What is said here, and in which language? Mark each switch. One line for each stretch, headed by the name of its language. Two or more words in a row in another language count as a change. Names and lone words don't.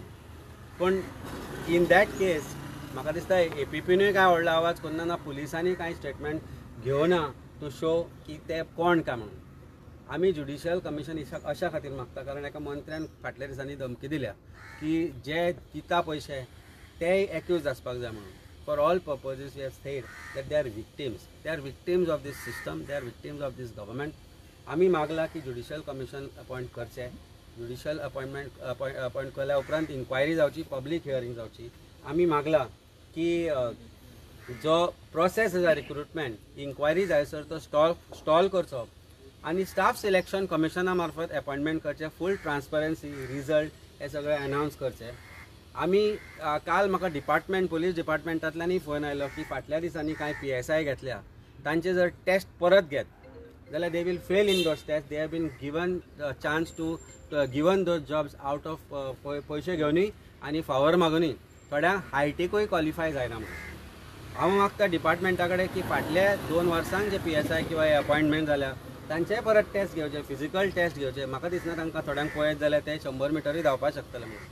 Konkani: पण
English: in that case
Konkani: म्हाका दिसता APPनूय कांय व्हडलो आवाज करना ना, पुलिसांनी कांय स्टेटमेंट घेवना
English: to show
Konkani: की ते कोण काय म्हणून. आमी
English: judicial commission
Konkani: अशा खातीर मागता कारण एका मंत्र्यान फाटल्या दिसांनी धमकी दिल्या की जे दिता पयशे ते एक्यूज आसपाक जाय म्हणून.
English: For all purposes we have said that they are victims of this system, they are victims of this government.
Konkani: आमी मागला की
English: judicial commission
Konkani: अपॉयंट करचें.
English: judicial appoint
Konkani: केल्या उपरांत इन्क्वायरी जावची,
English: public hearing
Konkani: जावची. आमी मागला की जो प्रोसेस आसा
English: recruitment inquiry
Konkani: जायसर तो स्टॉल करचो आनी स्टाफ सिलेक्शन कमिशना मार्फत अपॉयंटमेंट करचें.
English: full transparency,
Konkani: रिजल्ट हे सगळें अनावन्स करचें. आमी काल म्हाका पुलीस डिपार्टमेंटांतल्यानय फोन आयलो की फाटल्या दिसांनी कांय PSI घेतल्या, तांचे जर टेस्ट परत घेत जाल्यार
English: they will fail in those test. They have been given chance to given those jobs out of
Konkani: पयशे घेवनय आनी फावर मागूनय. थोड्यांक हायटीकूय क्वॉलिफाय जायना म्हणून. हांव मागता डिपार्टमेंटा कडेन की फाटल्या 2 वर्सांक जे PSI किंवा अपॉयंटमेंट जाल्या तांचे परत टेस्ट घेवचे,
English: physical test
Konkani: घेवचे. म्हाका दिसना तांकां थोड्यांक पळयत जाल्यार ते 100 मिटरूय धांवपाक शकतले म्हणून.